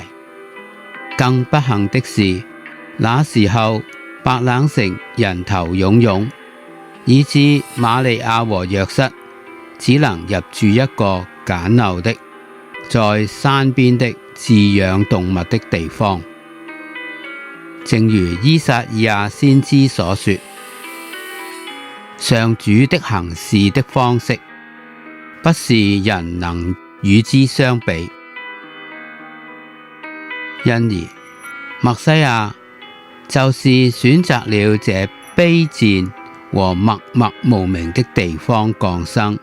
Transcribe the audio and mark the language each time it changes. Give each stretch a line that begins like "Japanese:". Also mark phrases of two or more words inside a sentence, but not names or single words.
Chinese: 更不幸的是，那時候白冷城人頭湧湧，以致瑪利亞和若瑟只能入住一個簡陋的在山邊的飼養動物的地方。正如依撒意亞先知所說，上主的行事的方式，不是人能與之相比。因而默西亞就是選擇了這卑賤和默默無名的地方降生。